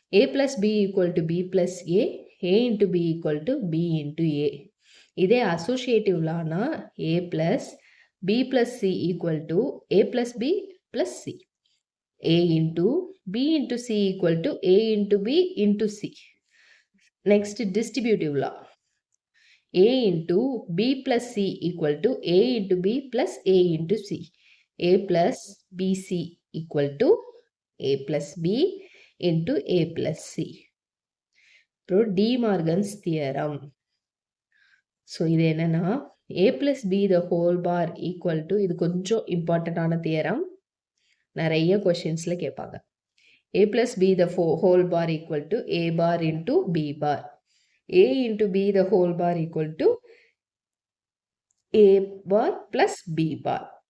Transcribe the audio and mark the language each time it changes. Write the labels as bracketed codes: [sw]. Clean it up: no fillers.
[en] A plus B equal to B plus A, A into B equal to B into A. இதே associative லானா A plus B plus C equal to A plus B plus C, A into B into C equal to A into B into C. Next distributive law. A into B plus C equal to A into B plus A into C. A plus BC equal to A plus B into A plus C. So De Morgan's theorem. So [ta] இது என்னன்னா [en] A plus B the whole bar equal to, [ta] இது கொஞ்சம் இம்பார்ட்டண்டான theorem, நிறைய கொஷின்ஸ்ல கேட்பாங்க. [en] A plus B the whole bar equal to A bar into B bar. A into B the whole bar equal to A bar plus B bar.